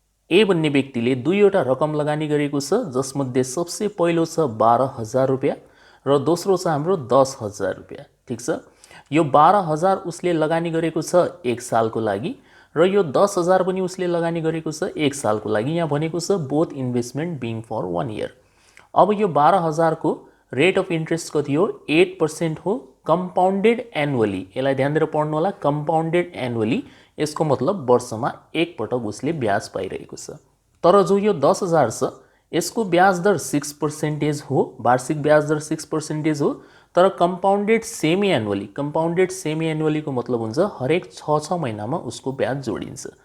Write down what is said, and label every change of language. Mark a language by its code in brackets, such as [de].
[ne] ए भन्ने व्यक्तिले दुईवटा रकम लगानी गरेको छ, जसमध्ये सबसे पहिलो छ 12,000 रुपैयाँ र दोस्रो छ हाम्रो 10,000 रुपैयाँ। ठीक छ। यो 12,000 उसले लगानी गरेको छ 1 सालको लागि र यो 10,000 पनि उसले लगानी गरेको छ 1 सालको लागि। यहाँ भनेको छ [en] Both investment being for 1 year. [ne] अब यो 12,000 को रेट अफ इन्ट्रेस्ट कति हो? 8% हो, कम्पाउन्डेड एनुअली। यसलाई ध्यान दिएर पढ्नु होला। कम्पाउन्डेड एनुअली यसको मतलब वर्षमा एक पटक उसले ब्याज पाइरहेको छ। तर जो यो 10,000 छ यसको ब्याज दर 6% हो, वार्षिक ब्याज दर 6% हो। तर compounded semi annually, compounded semi annually को मतलब हुन्छ हरेक 6 महिनामा उसको ब्याज जोडिन्छ।